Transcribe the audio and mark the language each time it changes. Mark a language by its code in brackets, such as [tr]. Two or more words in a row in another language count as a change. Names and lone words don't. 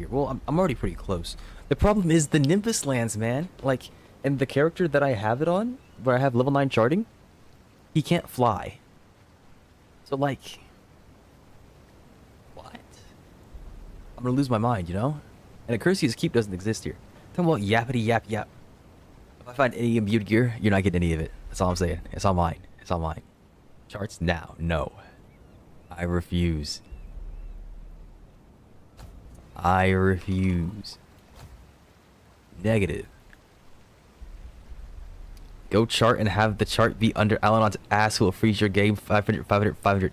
[en] Well, I'm already pretty close. The problem is the Nimbus lands, man. Like, and the character that I have it on, where I have level 9 charting, he can't fly. So, like, what? I'm gonna lose my mind, you know? And Accursi's Keep doesn't exist here. Talking about yappity yap yap. If I find any imbued gear, you're not getting any of it. That's all I'm saying. It's all mine. It's all mine. Charts now. No. I refuse. I refuse. Negative. Go chart and have the chart be under Alanon's ass who will freeze your game 500, 500, 500.